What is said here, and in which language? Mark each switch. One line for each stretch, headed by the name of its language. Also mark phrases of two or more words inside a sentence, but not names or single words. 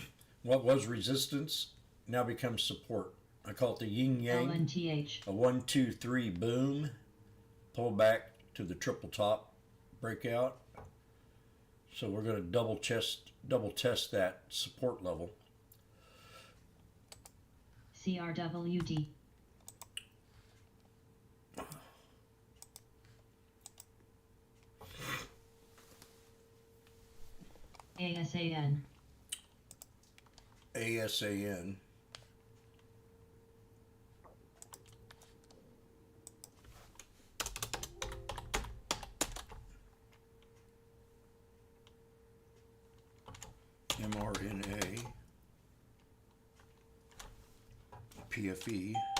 English: What was resistance now becomes support. I call it the yin yang. LNTH. A 1, 2, 3 boom. Pull back to the triple top breakout. So we're going to double test that support level. CRWD. ASAN. ASAN. mRNA. PFE.